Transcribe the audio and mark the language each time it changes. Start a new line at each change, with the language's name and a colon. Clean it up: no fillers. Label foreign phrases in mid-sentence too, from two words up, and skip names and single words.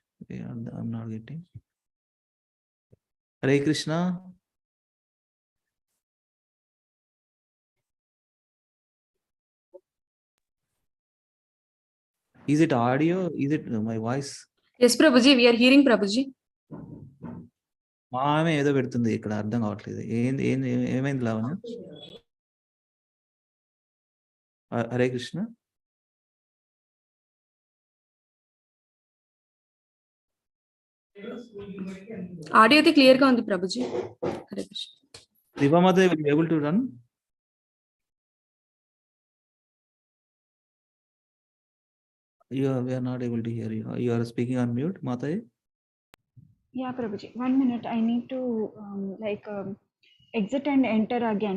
English: Yeah, I'm not getting. Hare Krishna. Is it audio? Is it my voice? Yes, Prabhuji. We are hearing Prabhuji.
Telugu: మా ఆమె ఏదో పెడుతుంది ఇక్కడ అర్థం కావట్లేదు ఏమైంది లావణ్య హరే కృష్ణ Audio అయితే క్లియర్ గా ఉంది Prabhuji.
English: Hare Krishna. Divamata will be able to run. We are not able to hear you. You are speaking on mute, Mataji. Yeah, Prabhuji. 1 minute. I need to exit and enter again.